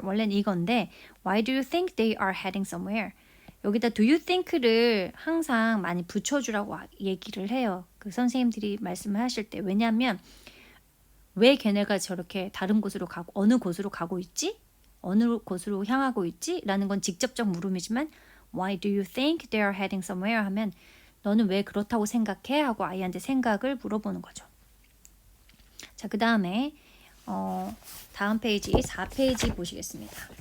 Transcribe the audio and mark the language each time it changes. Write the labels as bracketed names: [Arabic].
[Korean] 원래는 이건데 [English] Why do you think they are heading somewhere? [Korean] 여기다 [English] do you think [Korean] 를 항상 많이 붙여주라고 얘기를 해요. 그 선생님들이 말씀을 하실 때. 왜냐하면 왜 걔네가 저렇게 다른 곳으로 가고 어느 곳으로 가고 있지? 어느 곳으로 향하고 있지? 라는 건 직접적 물음이지만 [English] Why do you think they are heading somewhere? [Korean] 하면 너는 왜 그렇다고 생각해? 하고 아이한테 생각을 물어보는 거죠. 자, 그 다음에 다음 페이지 4페이지 보시겠습니다.